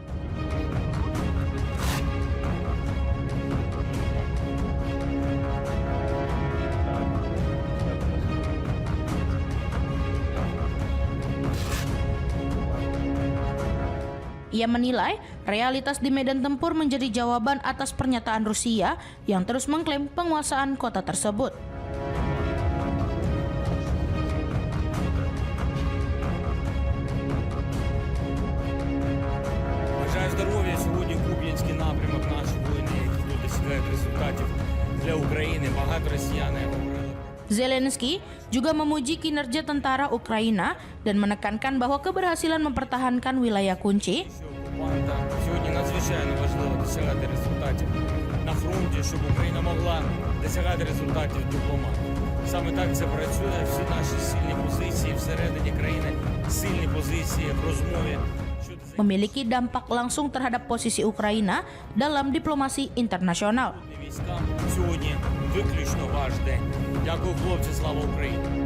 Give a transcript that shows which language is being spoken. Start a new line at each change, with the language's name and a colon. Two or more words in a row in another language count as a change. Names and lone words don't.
Indonesian: Ia menilai realitas di medan tempur menjadi jawaban atas pernyataan Rusia yang terus mengklaim penguasaan kota tersebut.
Ukrainian: Бажаю здоров'я. Сьогодні Куп'янський напрямок наші воїни, які тут досягають результатів для України. Багато росіян говорили.
Indonesian: Zelensky juga memuji kinerja tentara Ukraina dan menekankan bahwa keberhasilan mempertahankan wilayah kunci
Ukrainian: Що окупанта сьогодні надзвичайно важливо досягати результатів на фронті, щоб Україна могла досягати результатів дипломатії. Саме так це працює. Всі наші сильні позиції всередині країни, сильні позиції в розмові.
Indonesian: memiliki dampak langsung terhadap posisi Ukraina dalam diplomasi internasional.
Ukrainian: Військам сьогодні виключно ваш день. Дякую, хлопці, слава Україні!